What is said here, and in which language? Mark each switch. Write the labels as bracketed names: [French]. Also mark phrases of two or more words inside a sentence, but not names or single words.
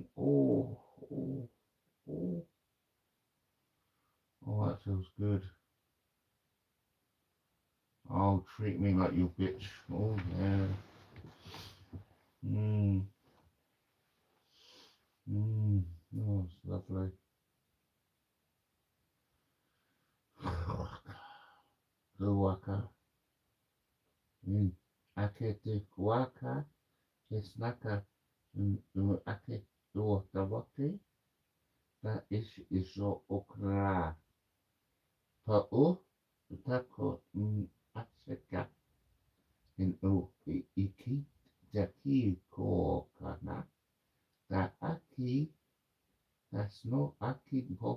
[English] Oh, oh, oh. Oh, that feels good. Oh, treat me like your bitch. Oh, yeah. Mmm. Mmm. Oh, it's lovely. Kuwaka. Ake te kuaka. Ke snaka. Ake tua tawake. Ta iso okra. Pa o. Tako aseka. In o iki. Jaki ko kana. Ta aki. Tas no aki ho.